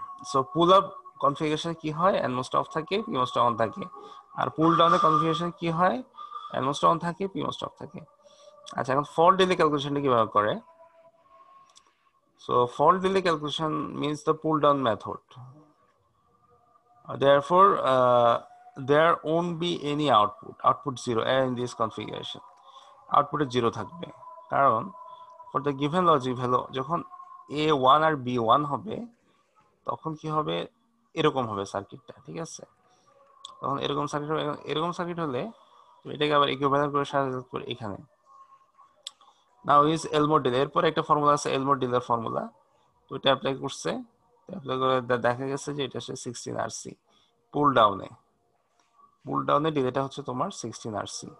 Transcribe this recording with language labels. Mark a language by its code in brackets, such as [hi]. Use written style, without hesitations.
[bn] So pull up configuration কি হয়, এনমোসটা of থাকে, পিমোসটা অন থাকে। আর পুল ডাউনের কনফিগারেশন কি হয়, এনমোসটা অন থাকে, পিমোসটা অফ থাকে। আচ্ছা, এখন ফল্ট ডিলে ক্যালকুলেশনটা কিভাবে করে? [en] So fault delay calculation means the pull down method. Therefore, there won't be any output 0 in this configuration. [bn] আউটপুটে 0 থাকবে, কারণ [en] for the given logic value [bn] যখন A1 আর B1 হবে, তখন কি হবে, এরকম হবে সার্কিটটা, ঠিক আছে। তখন এরকম সার্কিট হবে, এরকম সার্কিট হলে তুমি এটাকে আবার ইকুইভ্যালেন্ট করে সাজাতে করে এখানে নাও ইজ এলমোর ডিলে, এরপর একটা ফর্মুলা আছে এলমোর ডিলের ফর্মুলা, তো এটা অ্যাপ্লাই করছে, অ্যাপ্লাই করে দেখা গেছে যে এটা হচ্ছে 16RC পুল ডাউনে ডিলেটা হচ্ছে তোমার 16RC।